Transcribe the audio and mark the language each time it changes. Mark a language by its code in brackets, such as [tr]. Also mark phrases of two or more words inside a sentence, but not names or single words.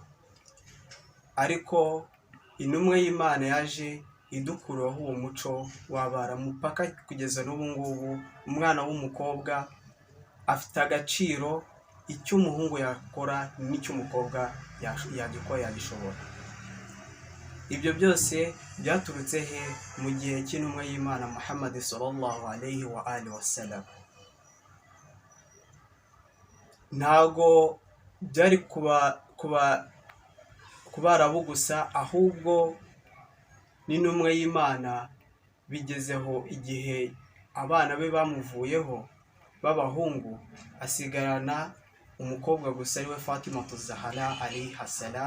[rw] Ariko intumwa y'Imana yaje idukuraho uwo muco w'abaramu paka kugeza n'ubu ngubu umwana w'umukobwa afite agaciro, icyo umuhungu yakora n'icyo umukobwa yagikora yagishobora. Ibyo byose byaturutse he? Mu gihe cy'intumwa y'Imana Muhammad [ar] صلى الله عليه وآله وسلم. [rw] Ntago byari kubarabu gusa, ahubwo n'intumwa y'Imana bigezeho igihe abana be bamuvuyeho b'abahungu, asigarana umukobwa gusa ariwe Fatima Zahara [ar] عليها السلام.